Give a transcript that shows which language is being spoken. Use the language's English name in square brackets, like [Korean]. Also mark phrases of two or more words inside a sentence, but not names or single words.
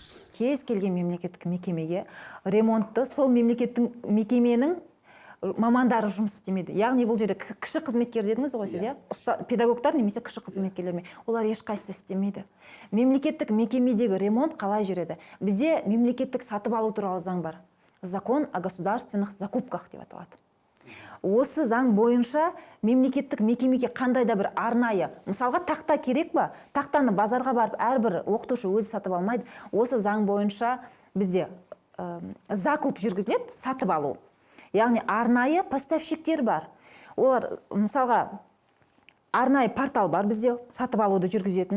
[Kazakh] Кез келген мемлекеттік мекемеге ремонтты сол мемлекеттің мекеменің мамандары жұмыс істемейді. Яғни бұл жерде кіші қызметкер дедіңіз ғой сіз, педагогтар немесе кіші қызметкерлер, олар ешқайсысы істемейді. Мемлекеттік мекемедегі ремонт қалай жүреді? Бізде мемлекеттік сатып алу туралы заң бар. [Russian] Закон о государственных закупках [Kazakh] деп аталады. Осы заң бойынша мемлекеттік мекемеге қандай да бір арнайы, мысалға тақта керек па? Тақтаны базарға барып әрбір оқытушы өзі сатып алмайды. Осы заң бойынша бізде закуп жүргізіледі, сатып алу. Яғни арнайы поставщиктер бар. Олар, мысалға, арнайы портал бар бізде, сатып алуды жүргізетін.